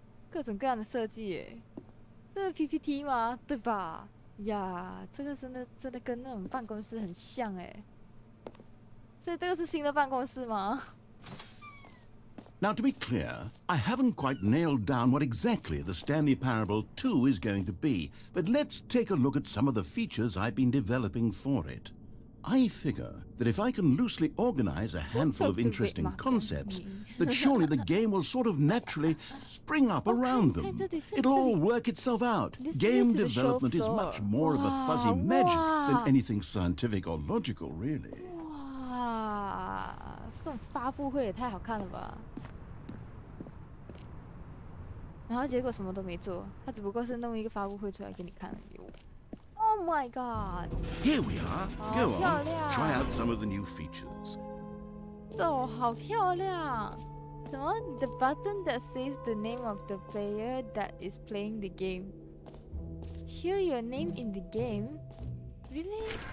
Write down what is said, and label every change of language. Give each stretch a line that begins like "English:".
Chinese: 各种各样的设计耶，这是 PPT 吗？对吧？呀，这个真的跟那种办公室很像哎。所以这个是新的办公室吗？
English: Now, to be clear, I haven't quite nailed down what exactly the Stanley Parable 2 is going to be, but let's take a look at some of the features I've been developing for it. I figure that if I can loosely organize a handful of interesting concepts, that surely the game will sort of naturally spring up around them. It'll all work itself out. Game development is much more of a fuzzy magic than anything scientific or logical, really.
Chinese: 哇，这种发布会也太好看了吧！然后结果什么都没做，他只不过是弄一个发布会出来给你看而已。
English: Oh my god！ Here we are. Go on. Try out some of the new features.
Chinese: 哦，好漂亮！什么
English: ？The button that says the name of the player that is playing the game. Hear your name in the game. Really?